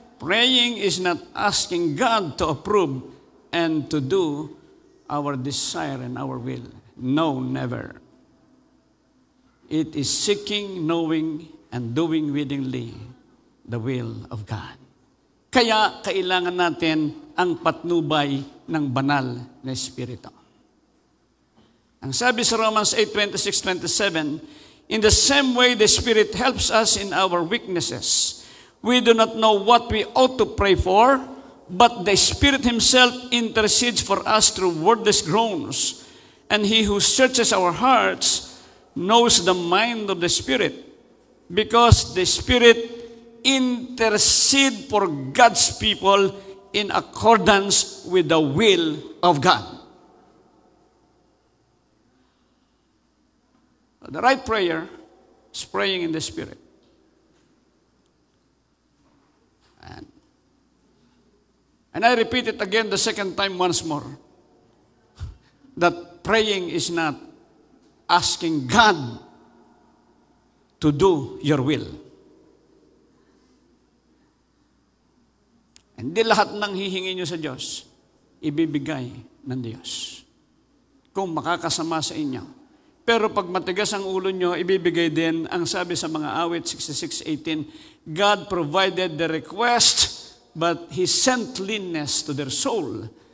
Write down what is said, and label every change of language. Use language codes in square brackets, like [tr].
[en] Praying is not asking God to approve and to do our desire and our will. No, never. It is seeking, knowing, and doing willingly the will of God. [tl] Kaya kailangan natin ang patnubay ng banal na Espiritu. Ang sabi sa [en] Romans 8:26-27, in the same way the Spirit helps us in our weaknesses. We do not know what we ought to pray for, but the Spirit Himself intercedes for us through wordless groans. And He who searches our hearts knows the mind of the Spirit, because the Spirit intercedes for God's people in accordance with the will of God. The right prayer is praying in the Spirit. And I repeat it again the second time once more, that praying is not asking God to do your will. [tl] Hindi lahat ng hihingi nyo sa Diyos, ibibigay ng Diyos. Kung makakasama sa inyo. Pero pag matigas ang ulo nyo, ibibigay din ang sabi sa mga awit 66:18, [en] God provided the request, but He sent leanness to their soul.